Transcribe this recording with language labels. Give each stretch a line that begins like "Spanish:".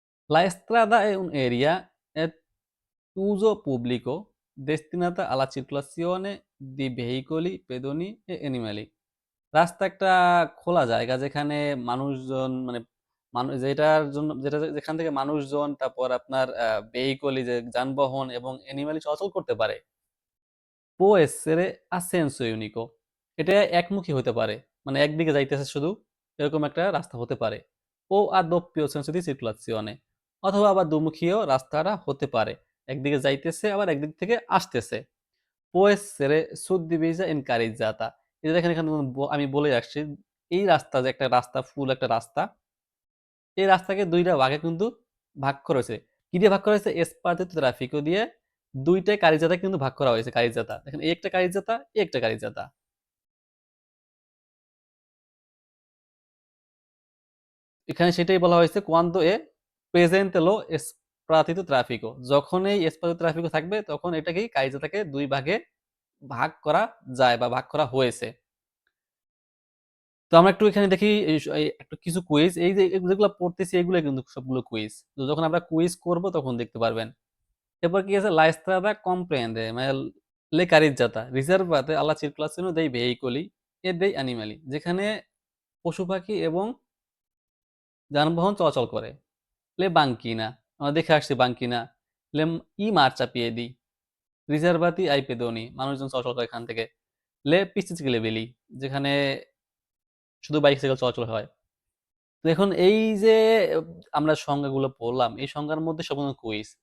Italian: La estrada è un'area è uso pubblico destinata alla circolazione di veicoli, pedoni e animali.
Bangla: রাস্তা একটা খোলা জায়গা যেখানে মানুষজন মানে যেটার জন্য যেখান থেকে মানুষজন তারপর আপনার ভেহিকল যে যানবাহন এবং অ্যানিমালি চলাচল করতে পারে।
Italian: Può essere a senso unico,
Bangla: এটা একমুখী হতে পারে। মানে একদিকে যাইতেছে শুধু, এরকম একটা রাস্তা হতে পারে। ও
Italian: a doppio senso di circolazione,
Bangla: অথবা আবার দুমুখীও রাস্তাটা হতে পারে। একদিকে যাইতেছে আবার একদিক থেকে আসতেছে।
Italian: Può essere suddivisa in carreggiata,
Bangla: এই যে দেখেন এখানে আমি বলে আসছি, এই রাস্তা যে একটা রাস্তা, ফুল একটা রাস্তা, এই রাস্তাকে ২ টা ভাগে কিন্তু ভাগ করা হয়েছে। কি দিয়ে ভাগ করা হয়েছে? Spartito traffico দিয়ে ২ টায় carreggiata কিন্তু ভাগ করা হয়েছে, carreggiata। দেখেন এই একটা carreggiata, এই একটা carreggiata। এখানে সেটাই বলা হয়েছে
Italian: quando è presente lo spartito traffico,
Bangla: যখন এই spartito traffico থাকবে তখন এটাকেই carreggiataকে ২ ভাগে ভাগ করা যায় বা ভাগ করা হয়েছে। তো আমরা একটু এখানে দেখি এই একটু কিছু কুইজ, এই যে যেগুলো পড়তেছি এগুলো কিন্তু সবগুলো কুইজ। তো যখন আমরা কুইজ করব তখন দেখতে পারবেন। এরপর কি আছে?
Italian: La strada comprende মানে le carreggiata riservate alla circolazione dei veicoli e dei animali,
Bangla: যেখানে পশু-পাখি এবং যানবাহন চলাচল করে।
Italian: Le banchina,
Bangla: আমরা দেখে আসছি বাঙ্কিনা।
Italian: I marciapiedi riservati ai pedoni,
Bangla: মানুষজন চলাচল করে এখান থেকে।
Italian: Le piste ciclabili,
Bangla: যেখানে শুধু বাইসাইকেল চলাচল হয়। তো এখন এই যে আমরা সংজ্ঞাগুলো পড়লাম, এই সংজ্ঞার মধ্যে সম্পূর্ণ কুইজ।